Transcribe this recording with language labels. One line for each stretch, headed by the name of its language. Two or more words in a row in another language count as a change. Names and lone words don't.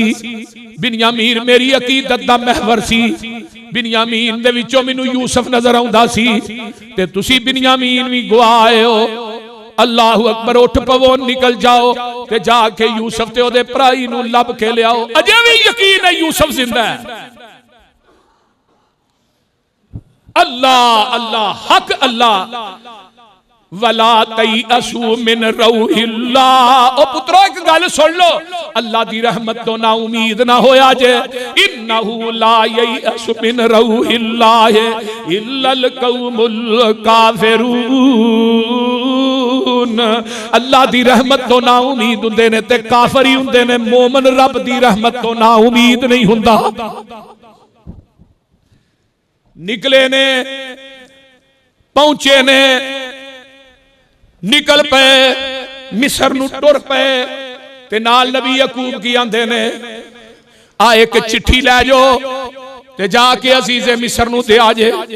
Punjabi: بنیامین میری عقیدت دا محور سی. بنیامین دے وچوں مینوں یوسف نظر آؤندا سی تے تسی بنیامین وی گوائے ہو.
Arabic: الله أكبر
Punjabi: اٹھ پوو نکل جاؤ تے جا کے یوسف تے اودے بھرائی نوں لبھ کے لے آؤ. اجے وی یقین ہے یوسف زندہ ہے.
Arabic: الله الله حق الله ولا تيأسوا من روح الله.
Punjabi: او پترو اک گل سن لو اللہ دی رحمت توں نا امید نہ ہویا جے.
Arabic: إنه لا ييأس من روح الله إلا القوم الكافرون.
Punjabi: اللہ دی رحمت توں نا امید ہندے نے تے کافر ای ہندے نے. مومن رب دی رحمت توں نا امید نہیں ہندا۔ نکلے نے پہنچے نے نکل پے مصر نوں ٹر پے تے نال نبی یعقوب کی آندے نے آ اک چٹھی لے جاؤ تے جا کے عزیز مصر نوں دے آجے.